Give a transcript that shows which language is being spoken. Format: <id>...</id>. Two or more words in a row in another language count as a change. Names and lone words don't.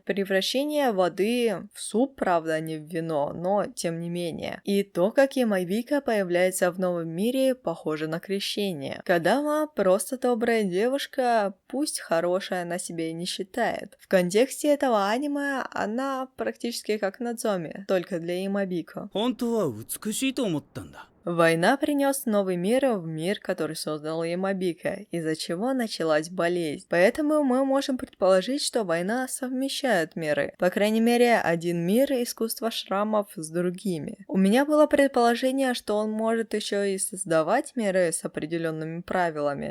<ru>Превращение воды в суп, правда, а не в вино, но тем не менее. И то, как Ямабика появляется в новом мире, похоже на крещение. Кодама просто добрая девушка, пусть хорошая она себя и не считает. В контексте этого аниме она практически как Надзоми, только для Ямабика.</ru> <ja>本当は美しいと思ったんだ。</ja> <ru>Война принес новый мир в мир, который создал Ямабика, из-за чего началась болезнь. Поэтому мы можем предположить, что война совмещает миры. По крайней мере, один мир искусства шрамов с другими. У меня было предположение, что он может еще и создавать миры с определенными правилами.</ru>